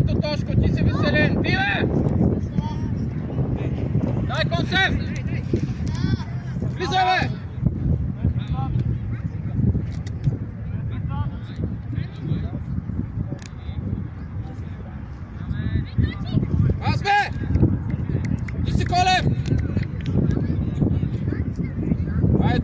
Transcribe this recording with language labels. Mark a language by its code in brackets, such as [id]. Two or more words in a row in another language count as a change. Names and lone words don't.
[bg] Тошко, ти си Веселин. Биле! Дай концепт! Blizaj, бе! Пас, бе! Ти си Колев! Айде!